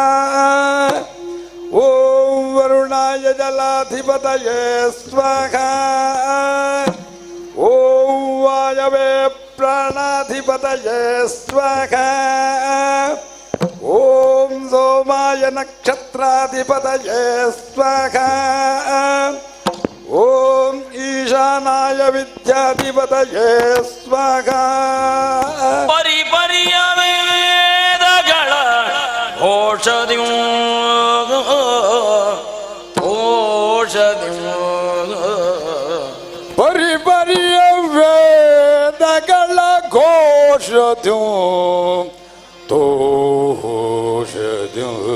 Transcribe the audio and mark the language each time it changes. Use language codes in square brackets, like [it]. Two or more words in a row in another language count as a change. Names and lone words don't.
[sa] ಓಂ ವರುಣಾಯ ಜಲಾಧಿಪತಯೇ ಸ್ವಾಹಾ. ಓಂ ವಾಯವೇ ಪ್ರಾಣಾಧಿಪತಯೇ ಸ್ವಾಹಾ. ಓಂ ಸೋಮಾಯ ನಕ್ಷತ್ರಾಧಿಪತಯೇ ಸ್ವಾಹಾ. ಓಂ ಈಶಾನಾಯ ವಿದ್ಯಾಧಿಪತಯೇ ಸ್ವಾಹಾ. [kn] ಪರಿಪರಿಯ ವೇದಗಳ ಘೋಷದಿಯು ಪರಿಪರಿಯ ವೇದಗಳ ಘೋಷದ್ಯು ತೋಷದ್ಯು